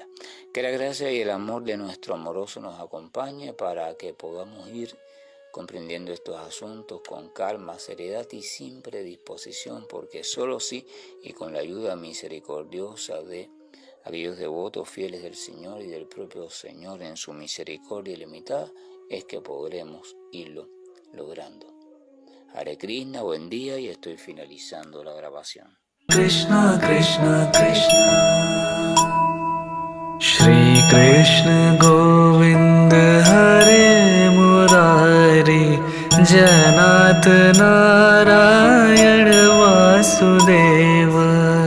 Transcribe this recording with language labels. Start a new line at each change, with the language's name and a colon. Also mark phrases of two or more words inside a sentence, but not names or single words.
Spanish: Que la gracia y el amor de nuestro amoroso nos acompañe para que podamos ir comprendiendo estos asuntos con calma, seriedad y sin predisposición, porque solo sí y con la ayuda misericordiosa de aquellos devotos fieles del Señor y del propio Señor en su misericordia ilimitada es que podremos irlo logrando.
Sanskrit: हरे कृष्ण,
Spanish: buen día, y estoy finalizando la grabación.
Sanskrit: कृष्ण, कृष्ण, कृष्ण, श्री कृष्ण गोविन्द हरे मुरारी, जनत नारायण वासुदेव.